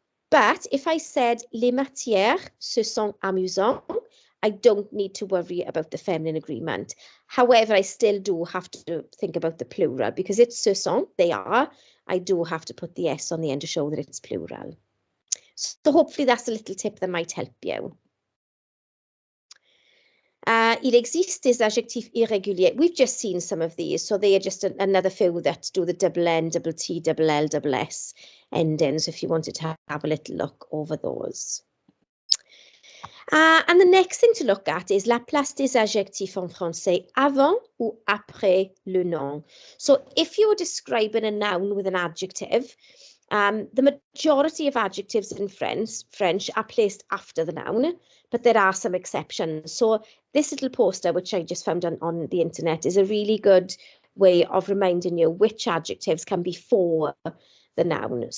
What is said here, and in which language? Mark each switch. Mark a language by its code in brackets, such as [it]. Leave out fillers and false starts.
[en] But if I said les matières se sont amusants, I don't need to worry about the feminine agreement. However, I still do have to think about the plural because it's ce sont, they are. I do have to put the S on the end to show that it's plural. So hopefully that's a little tip that might help you. [fr] Il existe des adjectifs irréguliers. [en] We've just seen some of these, so they are just another few that do the double N, double T, double L, double S endings if you wanted to have a little look over those. [fr] And the next thing to look at is la place des adjectifs en français avant ou après le nom. [en] So if you're describing a noun with an adjective, the majority of adjectives in French are placed after the noun, but there are some exceptions. So this little poster, which I just found on the internet, is a really good way of reminding you which adjectives can be before the noun.